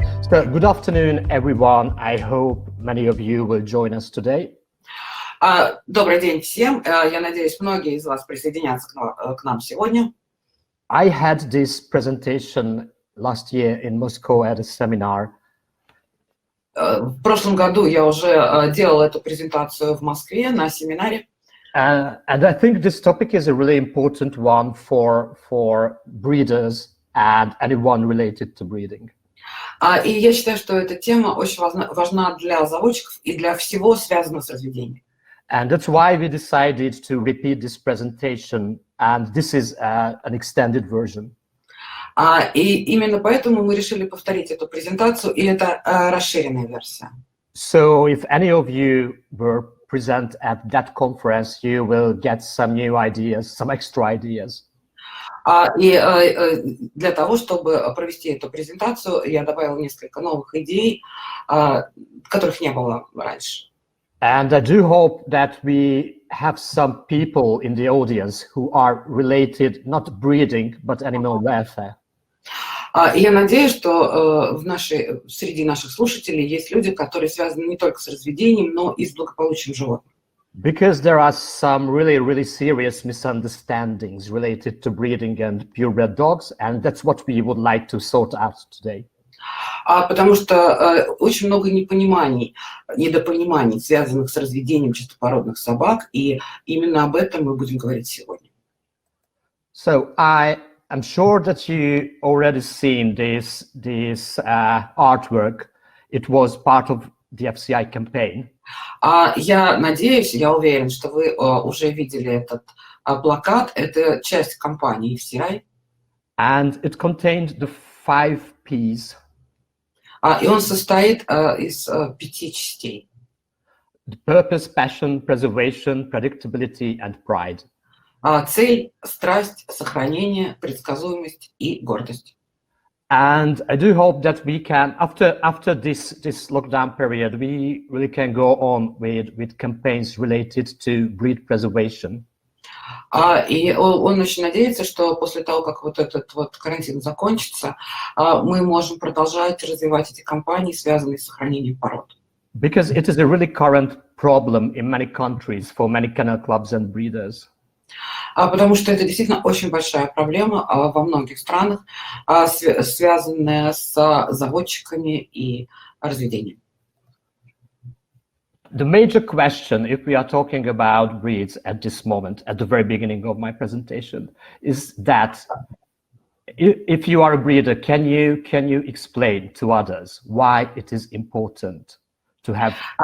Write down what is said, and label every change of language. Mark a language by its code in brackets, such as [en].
[en] So, good afternoon, everyone. I hope many of you will join us today. [ru] Добрый день всем. Я надеюсь, многие из вас присоединятся к нам сегодня. [en] I had this presentation last year in Moscow at a seminar. [ru] В прошлом году я уже делал эту презентацию в Москве на семинаре. [en] And I think this topic is a really important one for breeders and anyone related to breeding. [ru] И я считаю, что эта тема очень важна для заводчиков и для всего связанного с разведением. [en] And that's why we decided to repeat this presentation, and this is an extended version. [ru] И именно поэтому мы решили повторить эту презентацию, и это расширенная версия. [en] So if any of you were present at that conference, you will get some new ideas, some extra ideas. [ru] И для того, чтобы провести эту презентацию, я добавил несколько новых идей, которых не было раньше. [en] And I do hope that we have some people in the audience who are related, not breeding, but animal welfare. [ru] И я надеюсь, что среди наших слушателей есть люди, которые связаны не только с разведением, но и с благополучием животных. [en] Because there are some really serious misunderstandings related to breeding and purebred dogs, and that's what we would like to sort out today. [ru] Потому что очень много недопониманий, связанных с разведением чистопородных собак, и именно об этом мы будем говорить сегодня. [en] So I'm sure that you already seen this artwork. It was part of the FCI campaign. [ru] Я надеюсь, я уверен, что вы уже видели этот плакат. Это часть компании FCI. [en] And it contained the 5 Ps. [ru] И он состоит из 5 частей. [en] The purpose, passion, preservation, predictability, and pride. [ru] Цель, страсть, сохранение, предсказуемость и гордость. [en] And I do hope that we can, after this lockdown period, we really can go on with campaigns related to breed preservation. [ru] И он очень надеется, что после того, как вот этот карантин закончится, мы можем продолжать развивать эти кампании, связанные с сохранением пород. [en] Because it is a really current problem in many countries for many kennel clubs and breeders. [ru] Потому что это действительно очень большая проблема во многих странах, связанная с заводчиками и разведением. [en] The major question, if we are talking about breeds at this moment, at the very beginning of my presentation, is that if you are a breeder, can you explain to others why it is important to have...